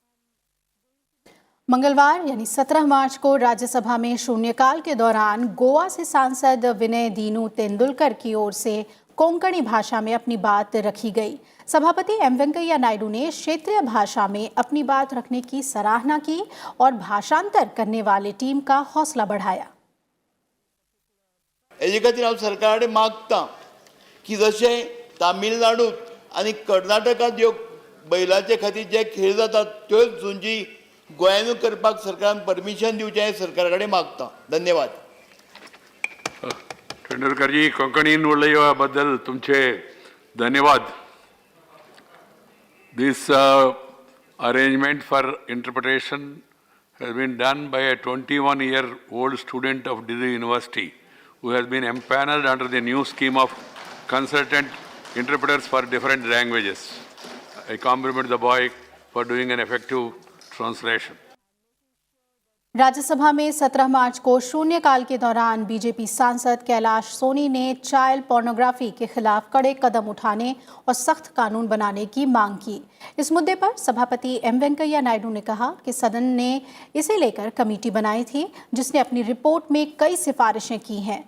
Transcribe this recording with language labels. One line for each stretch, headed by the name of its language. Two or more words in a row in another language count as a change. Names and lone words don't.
Hindi: मंगलवार यानी 17 मार्च को राज्यसभा में शून्यकाल के दौरान गोवा से सांसद विनय दीनू तेंदुलकर की ओर से कोंकणी भाषा में अपनी बात रखी गई। सभापति एम वेंकैया नायडू ने क्षेत्रीय भाषा में अपनी बात रखने की सराहना की और भाषांतर करने वाली टीम का हौसला बढ़ाया।
Konkani: हेजे खातीर हांव सरकारा कडेन मागतां की जशें तामिळनाडूत आनी कर्नाटकांत ह्यो बैलाचे खातीर जे खेळ जातात त्योच झुंजी गोंयांतूय करपाक सरकारान परमिशन दिवचें हें सरकारा कडेन मागतां। धन्यवाद। तेंडुलकर जी, कोंकणीन उलयल्या बद्दल तुमचे धन्यवाद।
English: This arrangement for interpretation has been done by a 21-year-old student of Delhi University who has been empaneled under the new scheme of consultant interpreters for different languages. I compliment the boy for doing an effective translation.
Hindi: राज्यसभा में 17 मार्च को शून्यकाल के दौरान बीजेपी सांसद कैलाश सोनी ने चाइल्ड पोर्नोग्राफी के खिलाफ कड़े कदम उठाने और सख्त कानून बनाने की मांग की। इस मुद्दे पर सभापति एम वेंकैया नायडू ने कहा कि सदन ने इसे लेकर कमेटी बनाई थी जिसने अपनी रिपोर्ट में कई सिफारिशें की हैं।